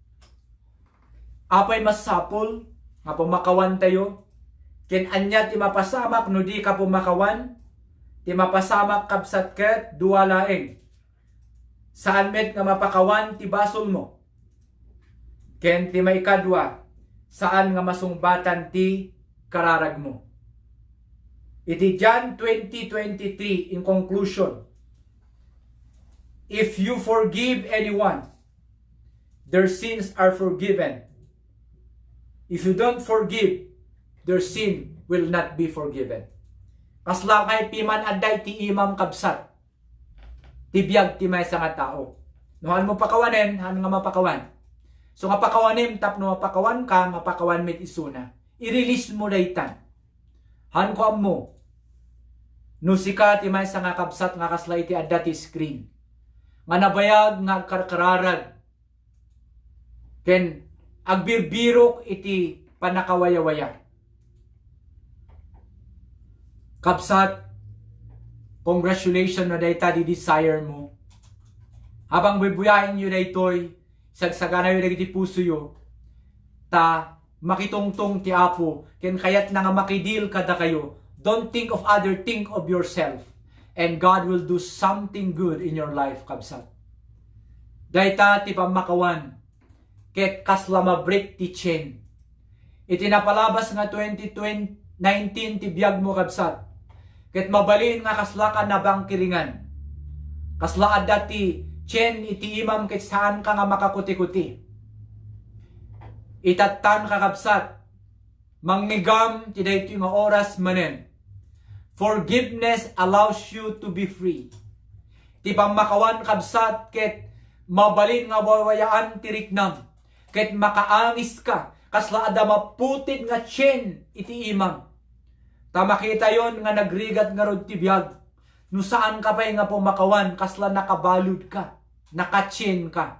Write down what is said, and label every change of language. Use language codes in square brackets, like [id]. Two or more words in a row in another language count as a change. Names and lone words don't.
[ilo] apay masapol nga pumakawan tayo ken anya ti mapasamak no di ka pumakawan ti mapasamak kabsat ket duwa laeng saan met nga mapakawan ti basol mo ken ti maikadwa saan nga masungbatan ti kararag mo. [en] Iti John 20:23 in conclusion, if you forgive anyone, their sins are forgiven. If you don't forgive, their sin will not be forgiven. [ilo] Kasla kay piman adday ti imam kabsat. Tibiyag ti may nga tao. Nuhan mo pakawanen, han nga mapakawan. So nga pakawanim tapno mapakawan ka, mapakawan met isuna. I-release mo daytan. Han ko mo. No sika ti may nga kabsat nga kasla iti adda ti screen. Nga nabayag nga karkararag. Ken agbirbirok iti panakawaya-waya. Kapsat, congratulations na dayta di desire mo. Habang bibuyain nyo daytoy, sagsagana yun iti puso yo, ta makitungtong ti Apo, ken kayat na nga makidil kada kayo. [en] Don't think of other, think of yourself. And God will do something good in your life, [ilo] kabsat. Dayta ti pamakawan, ket kasla mabreak ti chain. Iti napalabas nga 2019 ti biyag mo, kabsat. Ket mabalin nga kasla ka nabangkiringan. Kasla adda ti chain iti imam ket saan ka nga makakuti-kuti. Itatan ka, kabsat. Mangnigam ti daytoy nga oras manen. [en] Forgiveness allows you to be free. [ilo] Ti pamakawan, kabsat, ket mabalin nga wawayaan ti riknam. Ket makaangis ka, kasla adda maputid nga chain iti imam. Ta makita yon nga nagrigat nga rod ti biyag. No saan ka pa'y nga pumakawan, kasla nakabalud ka, naka-chain ka.